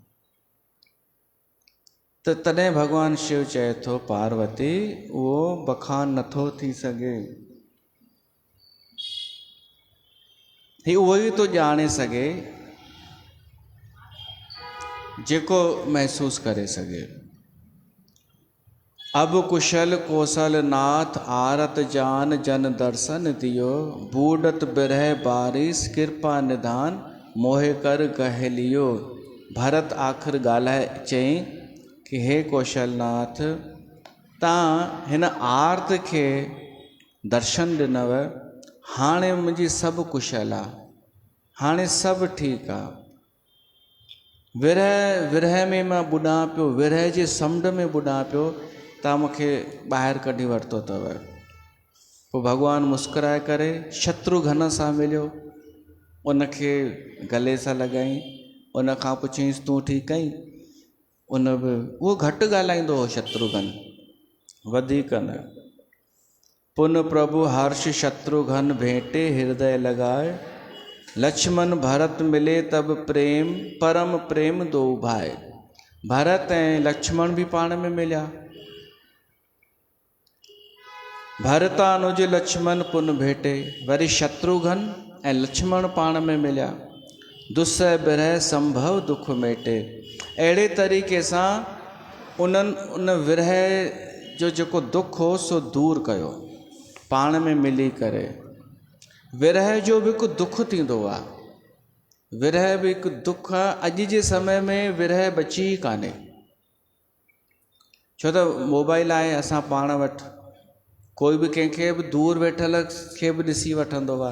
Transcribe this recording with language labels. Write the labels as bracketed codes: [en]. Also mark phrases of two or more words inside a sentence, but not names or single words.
[sd] त तॾहिं भॻवानु शिव चए थो पार्वती उहो बखान नथो थी सघे, ही उहो ई थो ॼाणे सघे जेको महसूसु करे सघे। [awa] अब कुशल कौशल नाथ आरत जान जन दर्शन दियो, बूढ़त बिरह बारिश कृपा निधान मोहे कर कह लियो। [sd] भरत आख़िर ॻाल्हाए चई कि हे कौशलनाथ, तव्हां हिन आर्त खे दर्शन ॾिनव, हाणे मुंहिंजी सभु कुशल आहे, हाणे सभु ठीकु आहे। विरह में मां बुॾां पियो, विरह जे समुंड में बुॾां पियो, तव्हां मूंखे ॿाहिरि कढी वरितो अथव। पोइ भॻवानु मुस्कुराए करे शत्रुघ्न सां मिलियो, उनखे गले सां लॻाई, उन खां पुछईंसि तूं ठीकु आहीं? उन बि उहो घटि ॻाल्हाईंदो हो शत्रुघ्न, वधीक न। [awa] पुन प्रभु हर्ष शत्रुघ्न भेंटे हृदय लगाए, लक्ष्मण भरत मिले तब प्रेम परम प्रेम दो भाई। [sd] भरत ऐं लक्ष्मण बि पाण में मिलिया। [awa] भरतानुज लक्ष्मण पुन भेटे, [sd] वरी शत्रुघ्न ऐं लक्ष्मण पाण में मिलिया। [awa] दुस्सह बिरह संभव दुख मेटे, [sd] अहिड़े तरीक़े सां उन विरह जो जेको दुख हो सो दूर कयो पाण में मिली करे। विरह जो बि हिकु दुख थींदो आहे, विरह बि हिकु दुख आहे। अॼु जे समय में विरह बची ई कान्हे, छो त मोबाइल आहे असां पाण वटि, कोई बि कंहिंखे बि दूर वेठल खे बि ॾिसी वठंदो आहे।